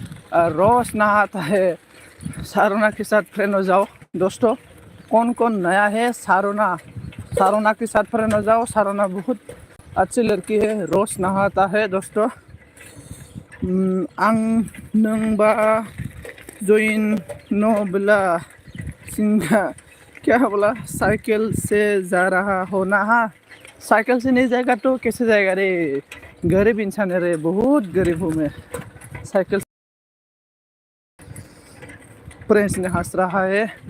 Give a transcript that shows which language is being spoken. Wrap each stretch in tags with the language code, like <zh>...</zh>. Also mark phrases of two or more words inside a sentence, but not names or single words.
<hi>रोज नहाता है। सारोना के साथ फ्रेंड हो जाओ दोस्तों। कौन कौन नया है? सारोना के साथ फ्रेंड हो जाओ। सारोना बहुत अच्छी लड़की है, रोज नहाता है दोस्तों।</hi> <brx>आं नोंबा जइन नो बोला सिंगा</brx> <hi>क्या बोला? साइकिल से जा रहा हो ना? हाँ, साइकिल से नहीं जाएगा तो कैसे जाएगा रे? गरीब इंसान है रे, बहुत गरीब हूँ मैं। साइकिल प्रिंस ने हंस रहा है।</hi>